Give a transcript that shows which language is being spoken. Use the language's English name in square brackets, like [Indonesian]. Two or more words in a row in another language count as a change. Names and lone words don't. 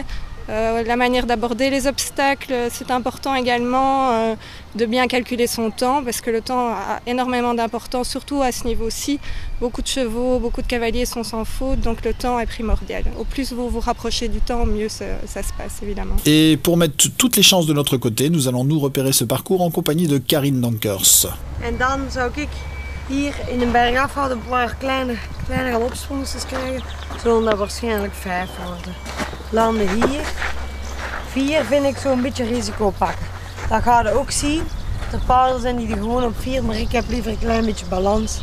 [French] La manière d'aborder les obstacles, c'est important également de bien calculer son temps parce que le temps a énormément d'importance, surtout à ce niveau-ci. Beaucoup de chevaux, beaucoup de cavaliers sont sans faute, donc le temps est primordial. Au plus vous vous rapprochez du temps, mieux ça se passe évidemment. Et pour mettre toutes les chances de notre côté, nous allons nous repérer ce parcours en compagnie de Karine Dankers. [Dutch] En dan zou ik hier in een bergafhoud een paar kleinere opsprongsters krijgen, zullen dat waarschijnlijk 5 worden. Landen hier. 4 vind ik zo'n beetje risico pakken. Dat ga je ook zien. Er paarden zijn die er gewoon op 4, maar ik heb liever een klein beetje balans.